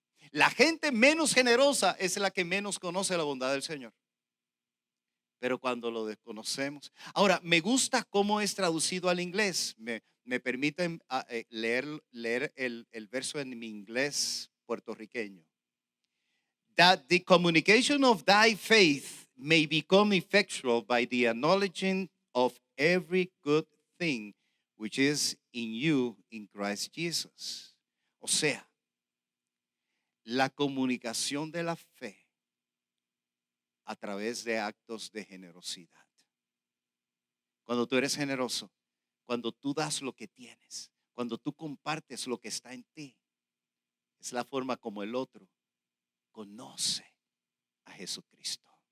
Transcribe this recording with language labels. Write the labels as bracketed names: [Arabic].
[Spanish] La gente menos generosa es la que menos conoce la bondad del Señor. Pero cuando lo desconocemos. Ahora, me gusta cómo es traducido al inglés. Me permiten leer el verso en mi inglés puertorriqueño. [English] That the communication of thy faith may become effectual by the acknowledging of every good thing which is in you in Christ Jesus. [Spanish] O sea, la comunicación de la fe a través de actos de generosidad. Cuando tú eres generoso, cuando tú das lo que tienes, cuando tú compartes lo que está en ti, es la forma como el otro conoce a Jesucristo.